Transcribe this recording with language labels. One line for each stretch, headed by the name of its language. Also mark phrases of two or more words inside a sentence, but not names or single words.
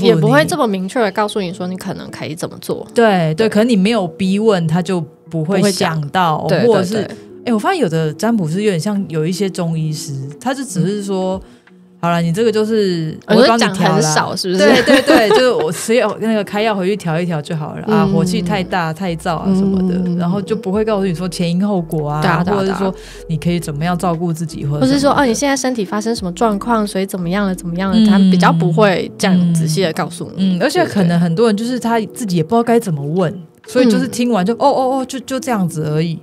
Chinese: 也不會這麼明確的告訴你說你可能可以怎麼做。对，可能你沒有逼問，他就不會想到，或者是我發現有的占卜師有點像有一些中醫師，他就只是說好了，你這個就是我幫你調啦，很少是不是？对，就是我只有那個開藥回去調一調就好了火氣太大太燥什麼的，然後就不會告訴你說前因後果或者是說你可以怎麼樣照顧自己，或者是說你現在身體發生什麼狀況，所以怎麼樣了，他比較不會這樣仔細的告訴你。而且可能很多人就是他自己也不知道該怎麼問，所以就是聽完就就這樣子而已。